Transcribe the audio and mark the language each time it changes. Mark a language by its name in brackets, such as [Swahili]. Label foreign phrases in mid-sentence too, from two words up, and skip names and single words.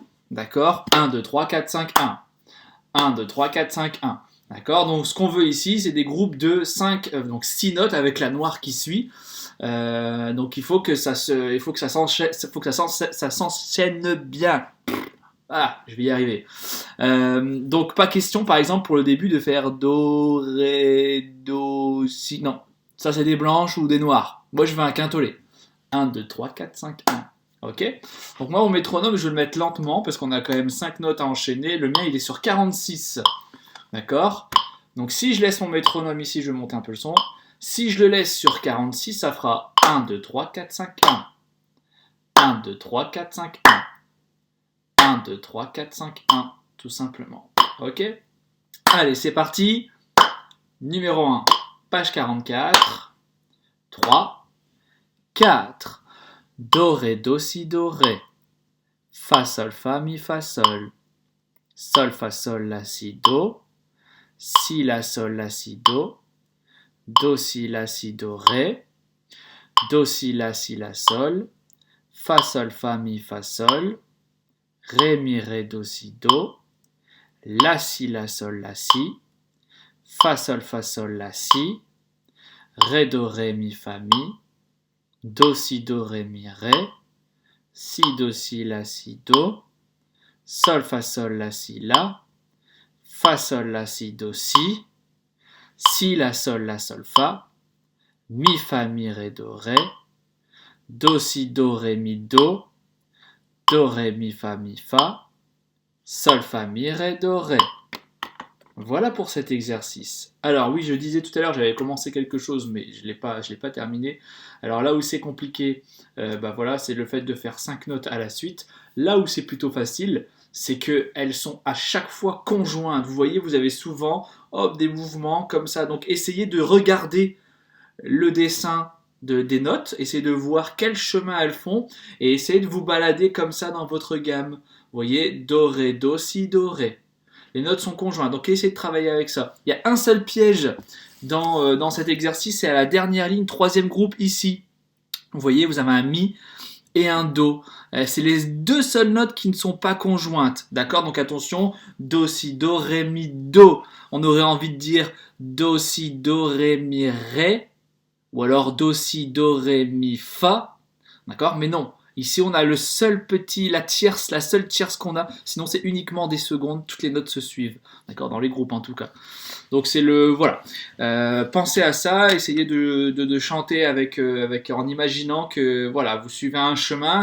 [French] D'accord. 1, 2, 3, 4, 5, 1. 1, 2, 3, 4, 5, 1. D'accord. Donc ce qu'on veut ici, c'est des groupes de 5, donc 6 notes avec la noire qui suit. Donc il faut que ça s'enchaîne bien. Ah, je vais y arriver. Donc pas question par exemple pour le début de faire do, ré, do, si. Non, ça c'est des blanches ou des noires. Moi je veux un quintolet. 1, 2, 3, 4, 5, 1. Ok. Donc moi mon métronome je vais le mettre lentement parce qu'on a quand même 5 notes à enchaîner. Le mien il est sur 46. D'accord. Donc si je laisse mon métronome ici, je vais monter un peu le son. Si je le laisse sur 46, ça fera 1, 2, 3, 4, 5, 1. 1, 2, 3, 4, 5, 1. 1, 2, 3, 4, 5, 1. Tout simplement. Ok. Allez, c'est parti. Numéro 1, page 44. 3, 4. Do, ré, do, si, do, ré. Fa, sol, fa, mi, fa, sol. Sol, fa, sol, la, si, do. Si, la, sol, la, si, do. Do, si, la, si, do, ré. Do, si, la, sol. Fa, sol, fa, mi, fa, sol. Ré, mi, ré, do, si, do. La, si, la, sol, la, si. Fa, sol, la, si. Ré, do, ré, mi, fa, mi. Do, si, do, ré, mi, ré. Si, do, si, la, si, do. Sol, fa, sol, la, si, la. Fa, sol, la, si, do, si. Si, la, sol, fa. Mi, fa, mi, ré, do, ré. Do, si, do, ré, mi, do. Do, ré, mi, fa. Sol, fa, mi, ré, do, ré. Voilà pour cet exercice. Alors oui, je disais tout à l'heure, j'avais commencé quelque chose, mais je l'ai pas terminé. Alors là où c'est compliqué, voilà, c'est le fait de faire 5 notes à la suite. Là où c'est plutôt facile, c'est qu'elles sont à chaque fois conjointes. Vous voyez, vous avez souvent hop, des mouvements comme ça. Donc essayez de regarder le dessin des notes, essayez de voir quel chemin elles font, et essayez de vous balader comme ça dans votre gamme. Vous voyez, do, ré, do, si, do, ré. Les notes sont conjointes, donc essayez de travailler avec ça. Il y a un seul piège dans cet exercice, c'est à la dernière ligne, troisième groupe ici. Vous voyez, vous avez un mi et un do. C'est les deux seules notes qui ne sont pas conjointes. D'accord? Donc attention, do, si, do, ré, mi, do. On aurait envie de dire do, si, do, ré, mi, ré. Ou alors do, si, do, ré, mi, fa. D'accord? Mais non. Ici, on a la seule tierce qu'on a. Sinon, c'est uniquement des secondes. Toutes les notes se suivent. D'accord? Dans les groupes, en tout cas. Donc, voilà. Pensez à ça. Essayez de chanter en imaginant que, voilà, vous suivez un chemin.